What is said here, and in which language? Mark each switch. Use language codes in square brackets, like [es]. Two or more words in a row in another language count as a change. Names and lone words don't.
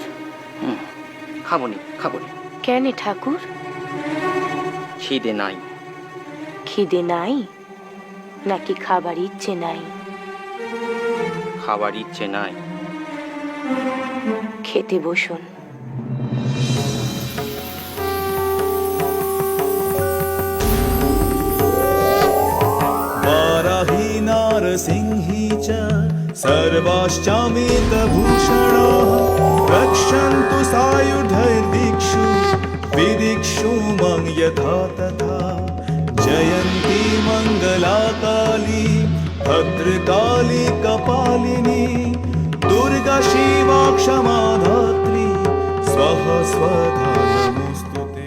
[bn] খাবনি খাবনি। কেন ঠাকুর? খিদে নাই। খিদে নাই নাকি খাবার ইচ্ছে নাই? খাবার ইচ্ছে নাই। খেতে বসুন। [sa] वाराही नारसिंही च सर्वाश्चामितभूषणाः रक्षन्तु सायुधैर्दिक्षु विदिक्षु मं यथा तथा जयन्ती मङ्गलाकाली भद्रकाली कपालिनी दुर्गा शिवा क्षमा धात्री स्वाहा स्वधा नमोऽस्तुते।